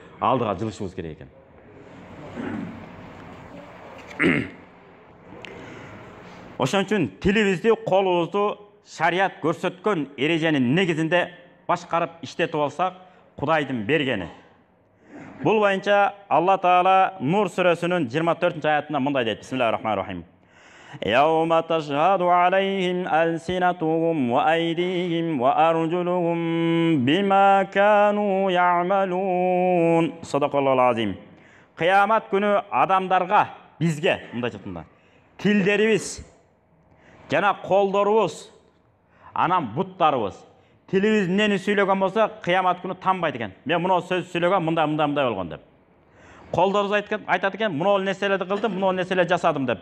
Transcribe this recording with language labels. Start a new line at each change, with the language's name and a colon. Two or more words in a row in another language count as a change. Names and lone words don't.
Kyrgyz: Алдыга жылышыбыз керек экен. Ошон үчүн тилибизди, колубузду шарият көрсөткөн эреженин негизинде башкарып иштетип алсак, Кудайдын бергени. Бул боюнча Алла Таала Нур сүрөсүнүн 24-аятында мындай дейт.
Arabic: بسم الله الرحمن الرحيم يوم تشهد عليهم ألسنتهم و أيديهم و أرجلهم بما كانوا يعملون. صدق الله العظيم.
Kyrgyz: Кыямат күнү адамдарга, бизге мындай жатында. Тилдерибиз жана колдорубуз, анан буттарыбыз. Тилибиз эмнени сүйлөгөн болсо, кыямат күнү танбайт экен. Мен муну сөз сүйлөгөм, мындай болгон деп. Колдорубуз айтат экен, муну нерселерди кылдым, муну нерселерди жасадым деп.